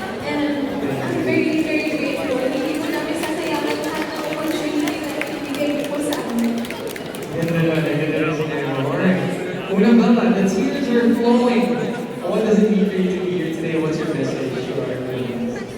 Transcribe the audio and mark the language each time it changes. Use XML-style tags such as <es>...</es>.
<en>And I'm very, very grateful.</en> <tl>Hindi po namin sasayawan lahat ng opportunity na ibigay po sa amin.</tl> <en>Alright. Una Bella, the tears are flowing. What does it mean for you to be here today? What's your message to our queens?</en>